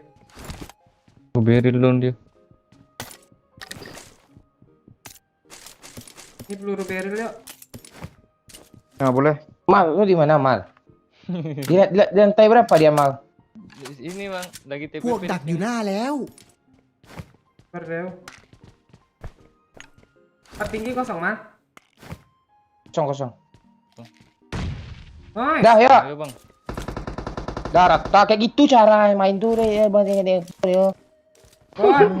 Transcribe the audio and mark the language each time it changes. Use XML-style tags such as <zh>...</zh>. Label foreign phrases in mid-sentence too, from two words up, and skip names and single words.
<id>Gua beri dulu dia. Ini peluru barrel ya. Nah boleh. Mal, lu di mana, Mal? Di lantai berapa dia, Mal? Ini, Bang, lagi TPP.</id> <th>พวกดักอยู่หน้าแล้ว</th> <id>Berdeu. Tinggi kosong mah. Kosong. Oi. Dah, ya. Ayo, Bang. Dah, rata kayak gitu cara main tuh deh, Bang. Yo. Oi.</id>